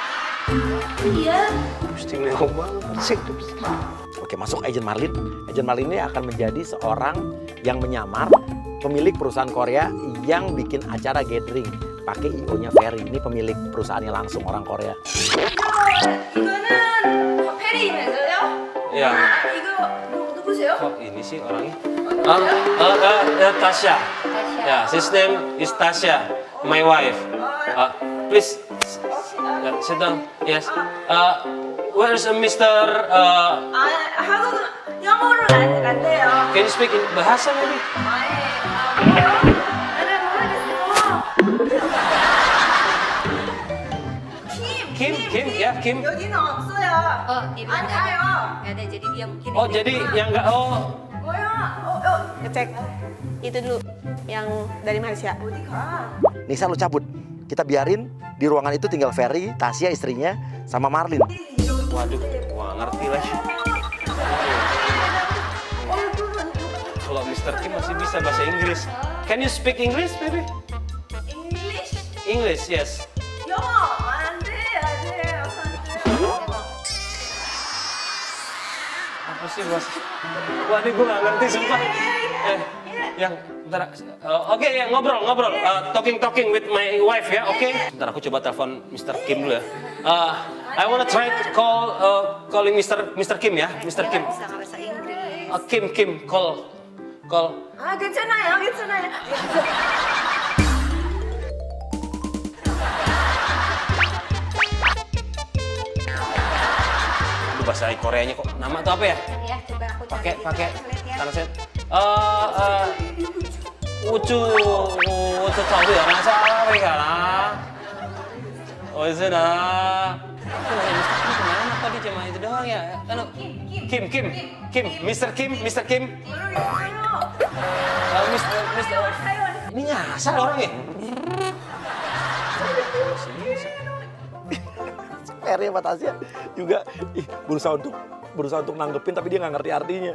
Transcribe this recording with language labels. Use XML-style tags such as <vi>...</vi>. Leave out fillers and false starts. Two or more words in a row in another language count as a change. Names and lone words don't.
<id>Istimewa banget sih. Oke, masuk agent Marlin. Agent Marlin ini akan menjadi seorang yang menyamar pemilik perusahaan Korea yang bikin acara gathering. Pakai IO-nya Ferry. Ini pemilik perusahaannya langsung orang Korea.</id> <ko>이거는 페리면서요?</ko> <id>Ya.</id> <ko>이거 누구세요?</ko> <id>Kok ini sih orangnya? Tasya. Ya,</id> <en>his name is Tasya, my wife. Please, sit down. Yes. Where's Mr.</en> <ko>한국 영어를 안 돼요.</ko> <en>Can you speak in bahasa maybe?</en> <ko>나는 모르겠어.</ko> <id>Kim, ya Kim.</id> <ko>여기는 없어요.</ko> <id>Dia</id> <ko>안 가요.</ko> <id>Gak ada, jadi dia mungkin. Oh jadi yang enggak</id> <ko>뭐야?</ko> <id>Ngecek itu dulu yang dari Malaysia.</id> <ko>어디 가?</ko> <id>Nisa lu cabut. Kita biarin di ruangan itu tinggal Ferry, Tasya istrinya, sama Marlin. Waduh, wah ngerti lah. Kalau Mr. Kim masih bisa bahasa Inggris.</id> <en>Can you speak English, baby? English? English, yes.</en> <ko>영어 안 돼.</ko> <id>Apa sih bahasa? Wah, ini gue nggak ngerti sumpah. Yang bentar. Oke, ya ngobrol.</id> <en>Talking with my wife ya, oke?</en> <id>Bentar aku coba telepon Mr. Kim dulu ya.</id> <en>I wanna try to calling Mr. Kim ya, Mr. Kim.</en> <id>Bisa nggak bahasa Inggris.</id> <en>Kim, call.</en> <ko>아 괜찮아요.</ko> <id>Aduh, bahasa Koreanya kok. Nama tuh apa ya? Ya, coba aku Pakai translate.</id> <ko>우쭈 저기 연하사 왜가나 어디서나</ko> <id>kemana kok dia cuma itu doang ya?</id> <en>Kim, Mr. Kim. Mr.</en> <id>Ini nyasar orang ya? Ferry sama Tasya juga berusaha untuk nanggepin tapi dia nggak ngerti artinya.</id>